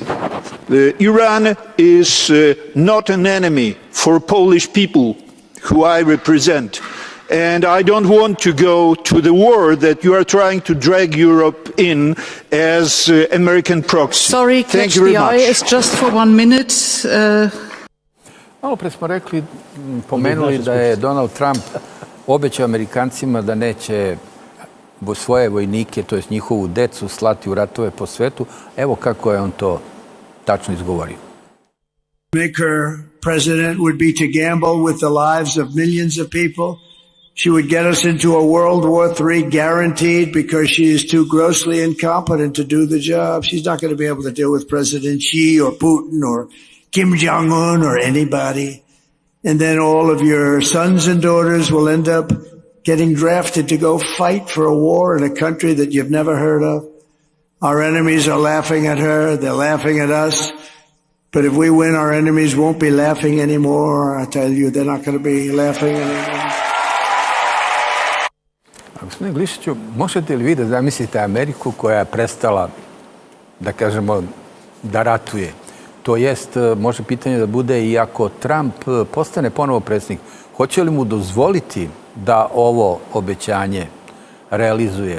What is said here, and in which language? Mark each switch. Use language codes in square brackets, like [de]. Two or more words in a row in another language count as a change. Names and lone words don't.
[en] Iran is not an enemy for Polish people who I represent. And I don't want to go to the war that you are trying to drag Europe in as American proxy. Sorry, catch the eye is just for 1 minute. [sr] Malo pre smo pomenuli da je Donald Trump obećao Amerikancima da neće svoje vojnike, to jest njihovu decu, slati u ratove po svetu. Evo kako je on to tačno izgovorio. [en] Make her president would be to gamble with the lives of millions of people. She would get us into a World War III guaranteed because she is too grossly incompetent to do the job. She's not going to be able to deal with President Xi or Putin or Kim Jong-un or anybody. And then all of your sons and daughters will end up getting drafted to go fight for a war in a country that you've never heard of. Our enemies are laughing at her. They're laughing at us. But if we win, our enemies won't be laughing anymore. I tell you, they're not going to be laughing anymore. [sr] Gospodine Glišiću, možete li vi da zamislite Ameriku koja je prestala, da kažemo, da ratuje? To jest, može pitanje da bude i ako Trump postane ponovo predsjednik, hoće li mu dozvoliti da ovo obećanje realizuje?